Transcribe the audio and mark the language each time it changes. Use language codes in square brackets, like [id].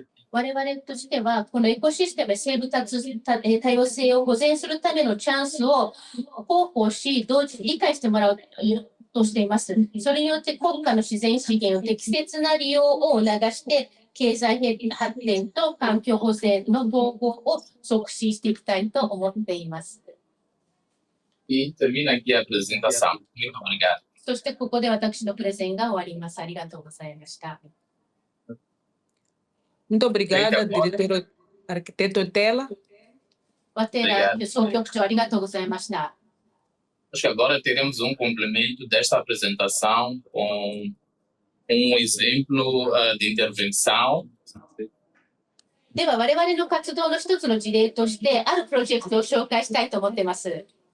[ja] 我々としては、このエコシステムや生物多様性を保全するためのチャンスを広報し、同時に理解してもらうとしています。それによって国家の自然資源を適切な利用を促して、経済発展と環境保全の統合を促進していきたいと思っています。 [pt] E termina aqui a apresentação. Muito obrigado. [ja] そしてここで私のプレゼンが終わります。ありがとうございました。 [pt] Muito obrigada, diretor arquiteto Otela. [ja] ワテラ総局長、ありがとうございました。 [pt] Acho que agora teremos complemento desta apresentação com exemplo de intervenção. [ja] では、我々の活動の一つの事例として、あるプロジェクトを紹介したいと思っています。